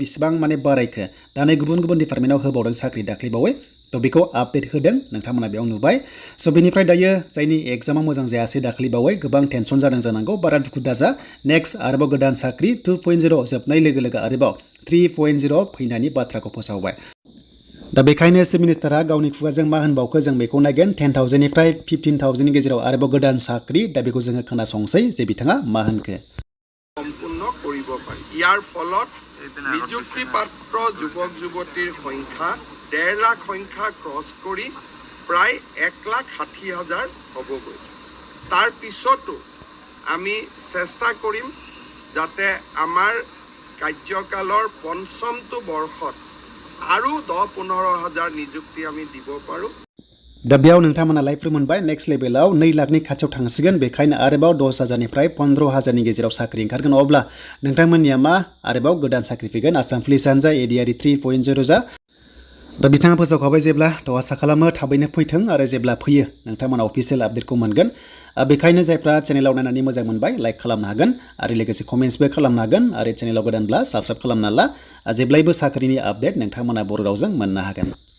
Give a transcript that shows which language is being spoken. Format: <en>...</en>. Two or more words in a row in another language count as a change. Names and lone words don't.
<brx>बेसेबां माने बारायखो दा नै गुबुन डिपार्टमेन्टआव होबावदों साख्रि दाख्लैबावै थ' बेखौ आपडेट होदों नोंथांमोना बेयाव नुबाय स' बेनिफ्राय दायो जायनि एग्जामा मोजां जायासै दाख्लैबावै गोबां टेनसन जादों जानांगौ बारा दुखु दाजा नेक्स्ट आरोबाव गोदान साख्रि 2.0 जोबनाय लोगो लोगो आरोबाव 3.0 फैनायनि बाथ्राखौ फोसावबाय दा बेखायनो चिफ मिनिस्टारा गावनि खुगाजों मा होनबावखो जों बेखौ नायगोन 10,000 निफ्राय 15,000 नि गेजेराव आरोबाव गोदान साख्रि दा बेखौ जोङो खोनासंसै जे बिथाङा मा होनखो</brx> <as>সম্পূৰ্ণ কৰিব পাৰি ইয়াৰ ফলত নিযুক্তিপ্ৰাপ্ত যুৱক যুৱতীৰ সংখ্যা 1.5 লাখ সংখ্যা ক্ৰছ কৰি প্ৰায় 1,60,000 হ'বগৈ তাৰ পিছতো আমি চেষ্টা কৰিম যাতে আমাৰ কাৰ্যকালৰ পঞ্চমটো বৰ্ষত আৰু 10-15,000 নিযুক্তি আমি দিব পাৰোঁ</as> <brx>दा बेयाव नोंथांमोना लाइफफोर मोनबाय नेक्स्ट लेभेलाव 2 लाखनि खाथियाव थांसिगोन बेखायनो आरोबाव 10,000 निफ्राय 15,000 नि गेजेराव साख्रि ओंखारगोन अब्ला नोंथांमोननिया मा आरोबाव गोदान साख्रि फैगोन आसाम पुलिसानो जा ADRE 3.0 जा दा बिथाङा फोसावखाबाय जेब्ला थ' आसा खालामो थाबैनो फैथों आरो जेब्ला फैयो नोंथांमोना अफिसियेल आपडेटखौ मोनगोन बेखायनो जायफ्रा चेनेलाव नायनानै मोजां मोनबाय लाइक खालामनो हागोन आरो लोगोसे कमेन्ट्सबो खालामनो हागोन आरो चेनेलाव गोदानब्ला साबस्क्राइब खालामना ला जेब्लायबो साख्रिनि आपडेट नोंथांमोना बर' रावजों मोननो हागोन</brx>